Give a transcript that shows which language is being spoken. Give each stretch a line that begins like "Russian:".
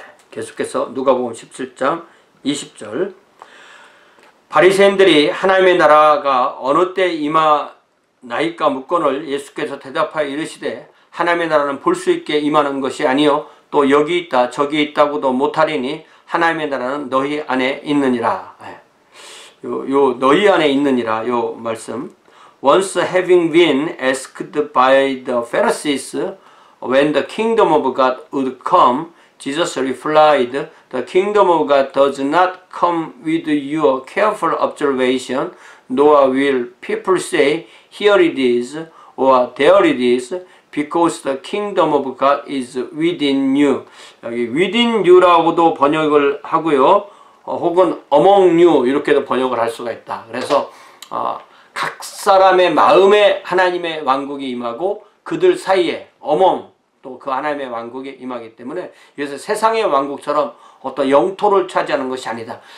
Korean: 계속해서 누가복음 17장 20절. 바리새인들이 하나님의 나라가 어느 때 임하나이까 묻거늘 예수께서 대답하여 이르시되 하나님의 나라는 볼 수 있게 임하는 것이 아니요 또 여기 있다 저기 있다고도 못하리니 하나님의 나라는 너희 안에 있느니라. 요 너희 안에 있느니라 요 말씀.
English: Once having been asked by the Pharisees when the kingdom of God would come, Jesus replied, the kingdom of God does not come with your careful observation, nor will people say, here it is, or there it is, because the kingdom of God is within you.
Korean: 여기
English: within you
Korean: 라고도 번역을 하고요. 혹은
English: among you
Korean: 이렇게도 번역을 할 수가 있다. 그래서 각 사람의 마음에 하나님의 왕국이 임하고 그들 사이에 among 또 그 하나님의 왕국이 임하기 때문에 이것은 세상의 왕국처럼 어떤 영토를 차지하는 것이 아니다.